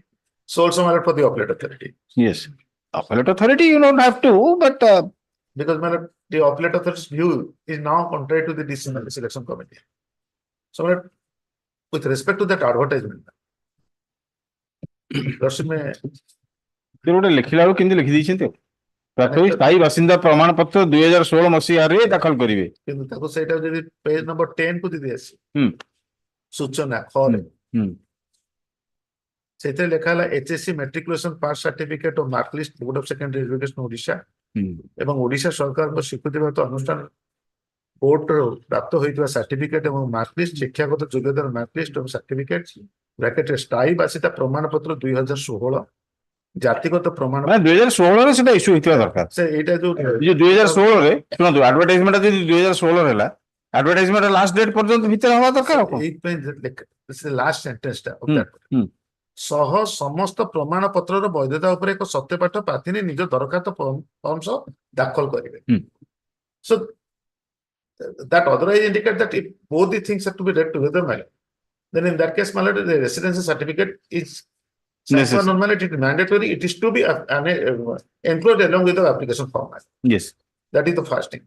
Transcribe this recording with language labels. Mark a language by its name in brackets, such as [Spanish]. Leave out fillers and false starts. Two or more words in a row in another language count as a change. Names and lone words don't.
[English] So also, madam, for the appellate authority. Yes. Appellate authority, you don't have to, but Because, madam, the appellate authority's view is now contrary to the decision of the selection committee. So, madam, with respect to that advertisement, Lordship may [Odia] ସେ ଗୋଟେ ଲେଖିଲା ବେଳକୁ କେମିତି ଲେଖିଦେଇଛନ୍ତି ଆଉ ପ୍ରଥମେ ସ୍ଥାୟୀ ବାସିନ୍ଦା ପ୍ରମାଣ ପତ୍ର 2016 ମସିହାରେ ଦାଖଲ କରିବେ। କିନ୍ତୁ ତାକୁ ସେଇଟା ଯଦି ପେଜ ନମ୍ବର 10 କୁ ଯଦି ଆସି ହୁଁ। ସୂଚନା ଖରେ ହୁଁ। ସେଥିରେ ଲେଖା ହେଲା [English] HSC matriculation pass certificate of mark list board of secondary education [Odia] ଓଡ଼ିଶା ଏବଂ ଓଡ଼ିଶା ସରକାରଙ୍କ ସ୍ୱୀକୃତିପ୍ରାପ୍ତ ଅନୁଷ୍ଠାନ ବୋର୍ଡର ପ୍ରାପ୍ତ ହୋଇଥିବା ସାର୍ଟିଫିକେଟ ଏବଂ [English] mark list [Odia] ଶିକ୍ଷାଗତ ଯୋଗ୍ୟତାର [English] mark list [Odia] ଏବଂ ସାର୍ଟିଫିକେଟ ବ୍ରାକେଟରେ ସ୍ଥାୟୀ ବାସିନ୍ଦା ପ୍ରମାଣ ପତ୍ର 2016 ଜାତିଗତ ପ୍ରମାଣ 2016 ରେ ସେଟା ଇସ୍ୟୁ ହେଇଥିବା ଦରକାର। ସେ ଏଇଟା ଯୋଉ 2016 ରେ ଶୁଣନ୍ତୁ ଆଡଭର୍ଟାଇଜମେଣ୍ଟ ଯଦି 2016 ହେଲା ଆଡଭର୍ଟାଇଜମେଣ୍ଟ [English] last date [Odia] ପର୍ଯ୍ୟନ୍ତ ଭିତରେ ହବା ଦରକାର। ଏଇଥିପାଇଁ [English] last sentence [Odia] ଟା ସହ ସମସ୍ତ ପ୍ରମାଣ ପତ୍ରର ବୈଧତା ଉପରେ ଏକ ସତ୍ୟପାଠ ପ୍ରାର୍ଥିନୀ ନିଜ ଦରଖାସ୍ତ ଫର୍ମ ସହ ଦାଖଲ କରିବେ। [English] So that otherwise indicate that if both the things have to be read together, my lord, then in that case, my lord, the residency certificate is normally it is mandatory. It is to be enclosed along with the application form. Yes. That is the first thing.